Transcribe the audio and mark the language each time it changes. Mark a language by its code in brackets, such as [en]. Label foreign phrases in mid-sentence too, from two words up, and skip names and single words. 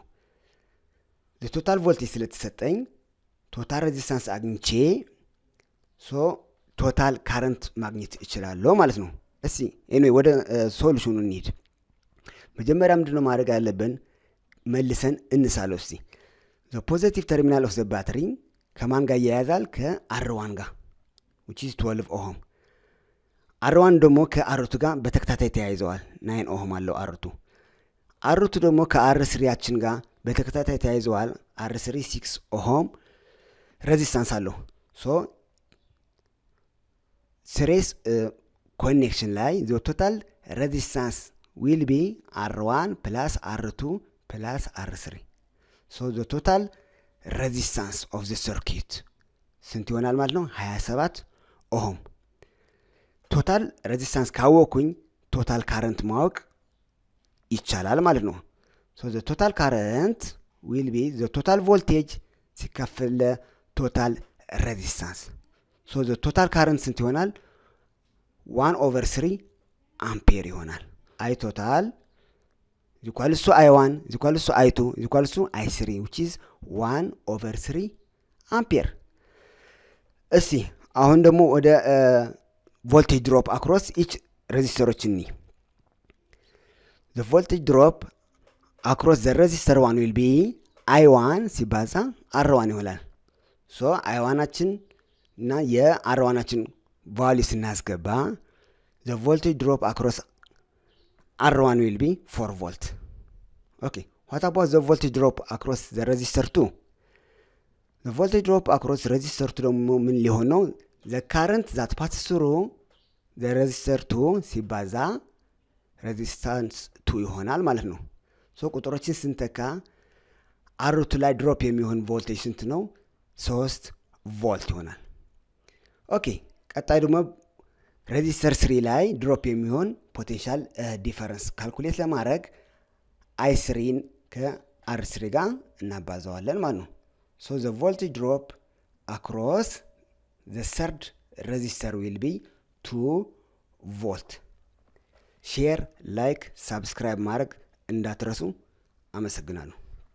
[en] the total voltage [am] ስለተሰጠኝ ቶታል ሬዚስታንስ አግኝቼ ቶታል ካረንት ማግኘት እችላለሁ ማለት ነው። እስቲ ኤኒዌይ ወደ ሶሉሽኑ እንሂድ። መጀመሪያ ምንድነው ማድረግ ያለብን? መልሰን እንሳለው እስቲ [en] the positive terminal of the battery [am] ከማን ጋር ያያዛል? ከR1 ጋር [en] which is [am] 12 ohm R1 ደግሞ ከR2 ጋር በተከታታይ ተያይዘዋል 9 ohm አለው R2 ደግሞ ከR3 ያችን ጋር በተከታታይ ተያይዘዋል R3 6 ohm ሬዚስታንስ አለው so [en] series connection ላይ the total resistance will be R1 plus R2 plus R3 so the total resistance of the circuit [am] ስንት ይሆናል ማለት ነው [en] 27 ohm total resistance ካወኩኝ total current [am] ማወቅ ይቻላል ማለት ነው [en] so the total current will be the total voltage ሲከፈል total resistance so the total current [am] ስንት ይሆናል 1/3 አምፔር ይሆናል [en] I total equals to I1 equals to I2 equals to I3 which is 1/3 [am] አምፔር። እስቲ አሁን ደግሞ ወደ [en] voltage drop across each resistors እንይ the voltage drop across the resistor 1 will be I1 [am] ሲባዛ R1 ይሆናል [en] so [am] I1አችን እና የR1አችን ቫልዩ [en] ስናስገባ the voltage drop across R1 will be 4 volt okay what about the voltage drop across the resistor 2 the voltage drop across resistor 2 [am] ደግሞ ምን ሊሆን ነው [en] the current that passes through the resistor 2 ሲባዛ resistance [am] 2 ይሆናል ማለት ነው so ቁጥሮችን ስንተካ R2 ላይ ድሮፕ የሚሆን ቮልቴጅ ስንት ነው 3 ቮልት ይሆናል ኦኬ ቀጣይ ደግሞ ሬዚስተር 3 ላይ ድሮፕ የሚሆን ፖቴንሻል ዲፈረንስ ካልኩሌት ለማድረግ I3 ከR3 ጋር እናባዛዋለን ማለት ነው [en] so the voltage drop across the third resistor will be 2 volt share like subscribe [am] ማድረግ እንዳትረሱ አመሰግናለሁ